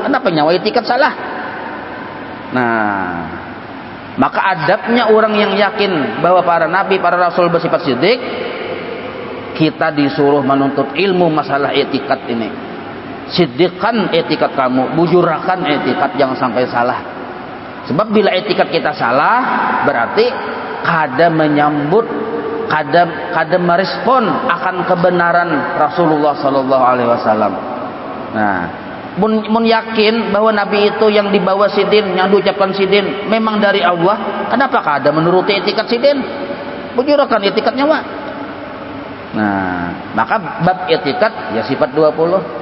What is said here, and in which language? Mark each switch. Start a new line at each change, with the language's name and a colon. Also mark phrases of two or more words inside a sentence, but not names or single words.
Indonesian: Kenapa nyawa i'tikad salah? Nah, maka adabnya orang yang yakin bahwa para nabi, para rasul bersifat sidik, kita disuruh menuntut ilmu masalah i'tikad ini.
Banjar: Siddiqkan i'tikad kamu, bujurkan i'tikad, jangan sampai salah. Sebab bila i'tikad kita salah, berarti kada menyambut, kada merespon akan kebenaran Rasulullah
Arabic: sallallahu alaihi wasallam.
Banjar: Nah, mun yakin bahwa nabi itu yang dibawa sidin, yang diucapkan sidin memang dari Allah, kenapa kada menuruti i'tikad sidin? Bujurkan i'tikadnya, Wak. Nah, maka bab i'tikad ya sifat 20.